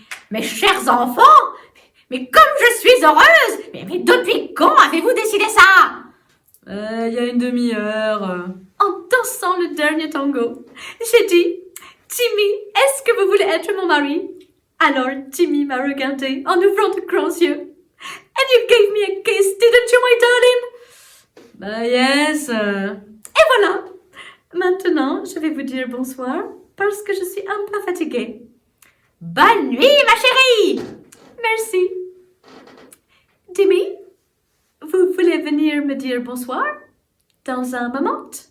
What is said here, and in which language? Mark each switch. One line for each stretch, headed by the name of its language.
French: Mes chers enfants, mais comme je suis heureuse! Mais depuis quand avez-vous décidé ça? Il y a une demi-heure. En dansant le dernier tango, j'ai dit, Jimmy, est-ce que vous voulez être mon mari? Alors Jimmy m'a regardé en ouvrant de grands yeux.
English: And you gave me a kiss, didn't you, my darling? Yes.
French: Et voilà. Maintenant, je vais vous dire bonsoir parce que je suis un peu fatiguée. Bonne nuit, ma chérie! Merci. Jimmy, vous voulez venir me dire bonsoir dans un moment?